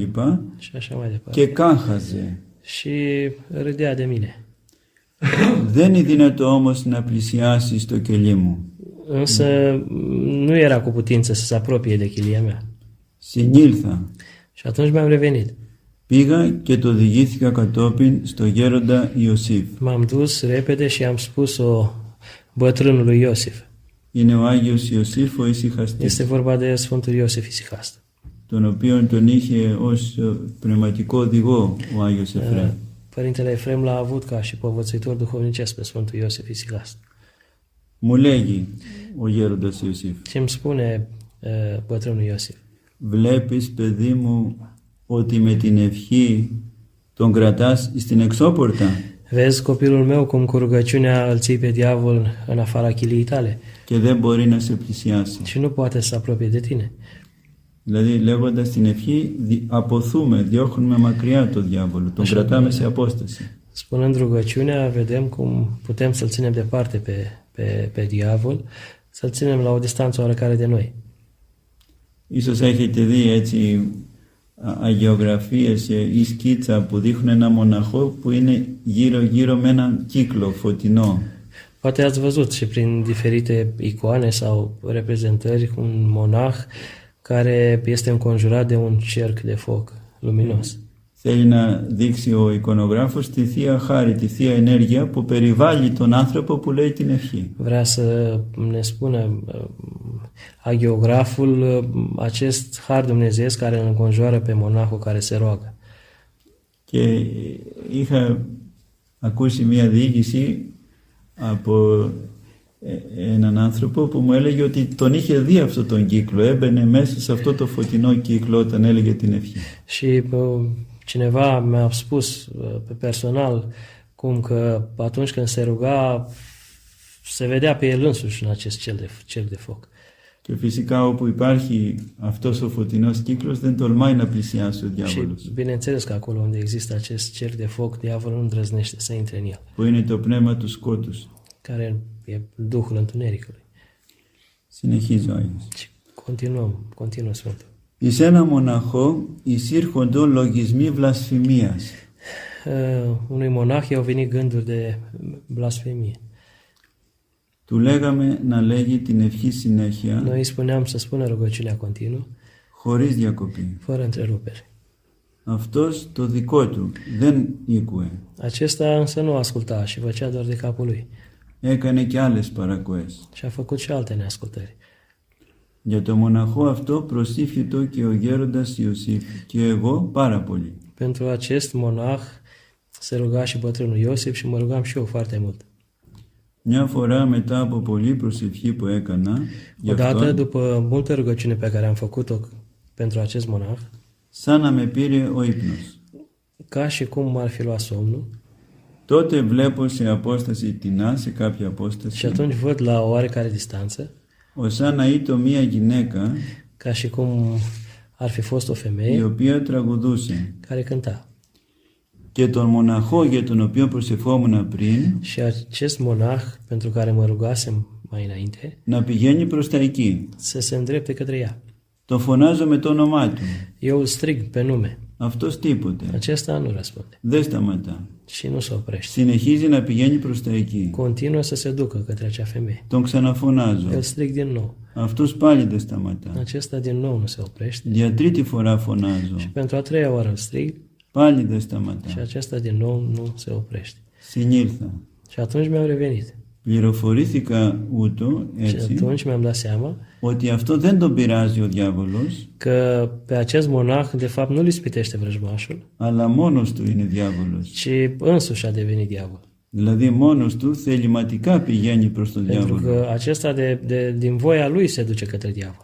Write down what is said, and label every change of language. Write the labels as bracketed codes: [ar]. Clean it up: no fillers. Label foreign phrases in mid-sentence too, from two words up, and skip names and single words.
[ro] și așa mai departe. [el] Και κάχαζε. [ro] Și râdea de mine. [el] Δεν είναι δυνατό όμως να πλησιάσει στο κελί μου. [ro] Însă nu era cu putință să se apropie de chilia mea. [el] Συνήλθα. [ro] Și atunci mi-am revenit. [el] Πήγα και το διηγήθηκα κατόπιν στο γέροντα Ιωσήφ. [ro] M-am dus repede și am spus-o bătrânului Iosif. [el] Είναι ο Άγιος Ιωσήφ ο ησυχαστής, [ro] Este vorba de Sfântul Iosif Isihast, [el] τον οποίον τον είχε ως πνευματικό οδηγό ο Άγιος Εφραίμ. [ro] Părintele Efrem l-a avut ca și povățuitor duhovnicesc pe Sfântul Iosif Isihast. [el] Μου λέγει ο γέροντας Ιωσήφ, [ro] Ce îmi spune bătrânul Iosif? [el] βλέπεις παιδί μου ότι με την ευχή τον κρατάς στην εξώπορτα [ro] Vezi, copilul meu, cum cu rugăciunea îl ții pe diavol în afara chiliei tale [el] και δεν μπορεί να σε πλησιάσει. [ro] și nu poate să se apropie de tine. [el] Δηλαδή λέγοντας την ευχή αποθούμε, διώχνουμε μακριά τον διάβολο, τον κρατάμε σε απόσταση. [ro] Spunând rugăciunea, vedem cum putem să-l ținem departe pe diavol, să-l ținem la o distanță oarecare de noi. [el] Ίσως έχετε δει έτσι αγιογραφίες ή σκίτσα που δείχνουν ένα μοναχό που είναι γύρω-γύρω με έναν κύκλο φωτεινό. [ro] Poate ați văzut și prin diferite icoane sau reprezentări un monah care este înconjurat de un cerc de foc luminos. [el] Θέλει να δείξει ο εικονογράφος τη Θεία Χάρη, τη Θεία Ενέργεια που περιβάλλει τον άνθρωπο που λέει την ευχή. [ro] Vrea să ne spună agiograful acest har dumnezeiesc care îl înconjoară pe monahul care se roagă. [el] Και είχα ακούσει μια διήγηση από έναν άνθρωπο που μου έλεγε ότι τον είχε δει αυτό τον κύκλο, έμπαινε μέσα σε αυτό το φωτεινό κύκλο όταν έλεγε την ευχή. [ro] Și cineva mi-a spus pe personal cum că atunci când se ruga se vedea pe el însuși în acest cerc de foc. [el] Και φυσικά όπου υπάρχει αυτός ο φωτεινός κύκλος δεν τολμάει να πλησιάσει ο διάβολος. [ro] Și bineînțeles că acolo unde există acest cerc de foc, diavolul nu îndrăznește să intre în el. [el] Που είναι το πνεύμα του σκότους. [ro] Care e duhul întunericului. [el] Συνεχίζει ο Άγιος. [ro] Și continuă Sfântul. [el] Εις ένα μοναχό εισήρχοντο λογισμοί βλασφημίας. [ro] Unui monah i-au venit gânduri de blasfemie. [el] Του λέγαμε να λέγει την ευχή συνέχεια, [ro] Noi îi spuneam să spună rugăciunea continuă, [el] χωρίς διακοπή. [ro] fără întrerupere. [el] Αυτός το δικό του δεν ήκουε. [ro] Acesta însă nu asculta și făcea doar de capul lui. [el] Έκανε και άλλες παρακοές. [ro] Și a făcut și alte neascultări. [el] Για το μοναχό αυτό προσήφιτο και ο γέροντας Ιωσήφ και εγώ πάρα πολύ. [ro] Pentru acest monah se ruga și bătrânul Iosif și mă rugam și eu foarte mult. [el] Μια φορά μετά από πολλή προσευχή που έκανα γι' [ro] Odată, [el] αυτό, [ro] după multă rugăciune pe care am făcut-o pentru acest monah, [el] σαν να με πήρε ο ύπνος. [ro] ca și cum m-ar fi luat somnul, [el] Τότε βλέπω σε απόσταση τεινά, σε κάποια [ro] și [el] απόσταση, [ro] atunci văd la o oarecare distanță, [el] ως σαν να ήτο μία γυναίκα [ro] ca și cum ar fi fost o [el] η [ro] femeie [el] οποία τραγουδούσε. [ro] care cânta. [el] Και τον μοναχό για τον οποίο προσευχόμουν πριν [ro] Și acest monah, pentru care mă rugasem mai înainte, [el] να πηγαίνει προς τα εκεί. [ro] să se îndrepte către ea. [el] Τον φωνάζω με το όνομά του. [ro] Eu îl strig pe nume. [el] Αυτός τίποτε. [ro] Acesta nu răspunde [el] Δεν σταματά. [ro] și nu se oprește. [el] Συνεχίζει να πηγαίνει προς τα εκεί. [ro] Continuă să se ducă către acea femeie. [el] Τον ξαναφωνάζω. [ro] Îl strig din nou. [el] Αυτός πάλι δεν σταματά. [ro] Acesta din nou nu se oprește. [el] Για τρίτη φορά φωνάζω. [ro] Și pentru a treia oară îl strig [el] Πάλι δεν [ro] și [el] σταματά. [ro] acesta din nou nu se oprește. [el] Συνήλθα. [ro] Și atunci mi-am revenit. [el] Πληροφορήθηκα ούτω [ro] Și [el] έτσι [ro] atunci mi-am dat seama [el] ότι αυτό δεν τον πειράζει ο διάβολος, [ro] că pe acest monah, de fapt, nu-l ispitește vrăjmașul, [el] αλλά μόνος του είναι διάβολος. [ro] ci însuși a devenit diavol. [el] Δηλαδή mόνος του θεληματικά πηγαίνει προς τον [ro] Pentru [el] διάβολο. [ro] că acesta din voia lui se duce către diavol.